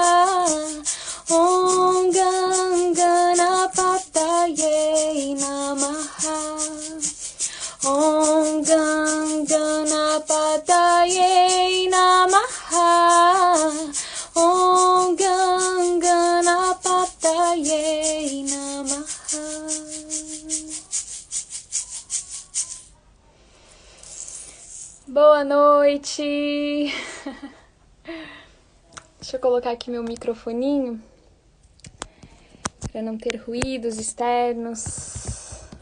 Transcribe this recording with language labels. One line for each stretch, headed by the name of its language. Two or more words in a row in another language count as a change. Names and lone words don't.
Sanskrit: ॐ गणपतये नमः. ॐ गणपतये नमः. ॐ गणपतये नमः.
Portuguese: Boa noite! Deixa eu colocar aqui meu microfoninho para não ter ruídos externos.